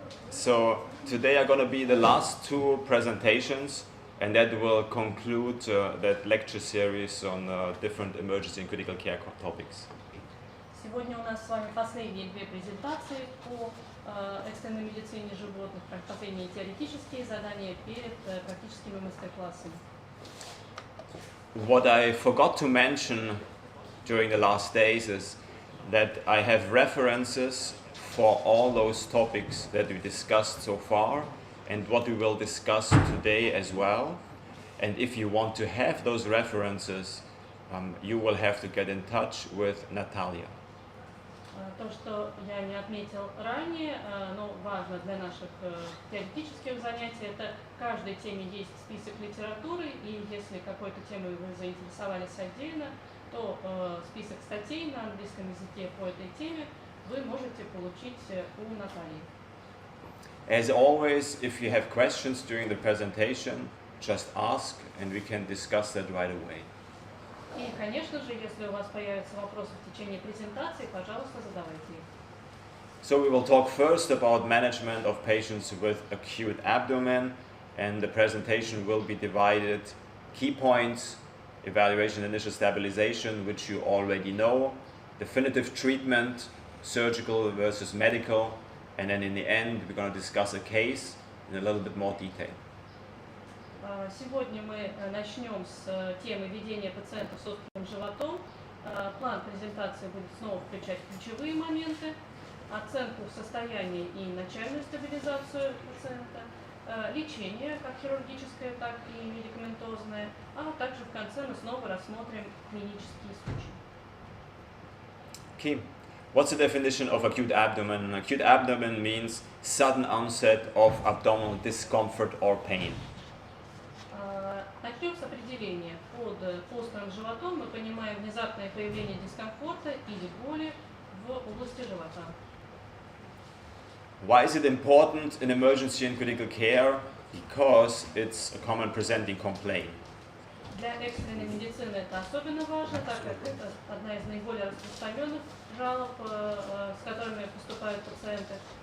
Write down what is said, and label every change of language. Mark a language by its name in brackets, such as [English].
[English] So today are going to be the last two presentations, and that will conclude that lecture series on different emergency and critical care topics. [Russian] Сегодня у нас с вами последние две презентации по экстренной медицине животных, последние теоретические задания перед практическими мастер-классами. [English] What I forgot to mention during the last days is that I have references for all those topics that we discussed so far and what we will discuss today as well. And if you want to have those references, you will have to get in touch with Natalia. [Russian] То, что я не отметил ранее, но важно для наших теоретических занятий, это к каждой теме есть список литературы, и если какой-то темой вы заинтересовались отдельно, то список статей на английском языке по этой теме вы можете получить у Натальи. [English] As always, if you have questions during the presentation, just ask and we can discuss that right away. [Russian] И, конечно же, если у вас появятся вопросы в течение презентации, пожалуйста, задавайте их. [English] So we will talk first about management of patients with acute abdomen, and the presentation will be divided key points, evaluation, initial stabilization, which you already know, definitive treatment, surgical versus medical, and then in the end we're going to discuss a case in a little bit more detail. [Russian] Сегодня мы начнем с темы ведения пациентов с острым животом. План презентации будет снова включать ключевые моменты, оценку состояния и начальную стабилизацию пациента, лечение, как хирургическое, так и медикаментозное, а также в конце мы снова рассмотрим клинические случаи. [English] Okay. What's the definition of acute abdomen? Acute abdomen means sudden onset of abdominal discomfort or pain. [Russian] Начнем с определения. Под острым животом мы понимаем внезапное появление дискомфорта или боли в области живота. [English] Why is it important in emergency and critical care? Because it's a common presenting complaint. [Russian] Для экстренной медицины это особенно важно, так как это одна из наиболее распространенных жалоб, с которыми поступают пациенты.